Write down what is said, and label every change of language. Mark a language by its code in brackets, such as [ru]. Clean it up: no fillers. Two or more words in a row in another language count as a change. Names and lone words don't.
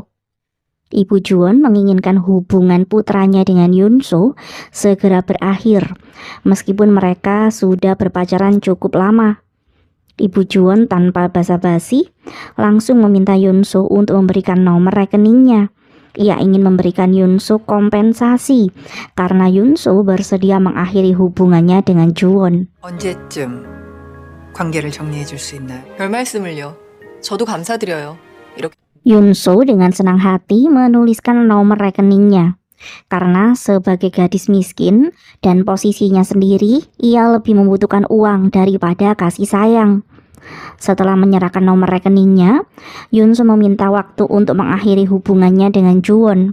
[id] Ibu Juwon menginginkan hubungan putranya dengan Yunso segera berakhir, meskipun mereka sudah berpacaran cukup lama. Ibu Juwon tanpa basa-basi langsung meminta Yunso untuk memberikan nomor rekeningnya. Ia ingin memberikan Yunso kompensasi karena Yunso bersedia mengakhiri hubungannya dengan Juwon. [ko] 언제쯤 관계를 정리해 줄 수 있나요? 별 말씀을요. 저도 감사드려요. 이렇게 [id] Yunso dengan senang hati menuliskan nomor rekeningnya. Karena sebagai gadis miskin dan posisinya sendiri, ia lebih membutuhkan uang daripada kasih sayang. Setelah menyerahkan nomor rekeningnya, Yunso meminta waktu untuk mengakhiri hubungannya dengan Juwon.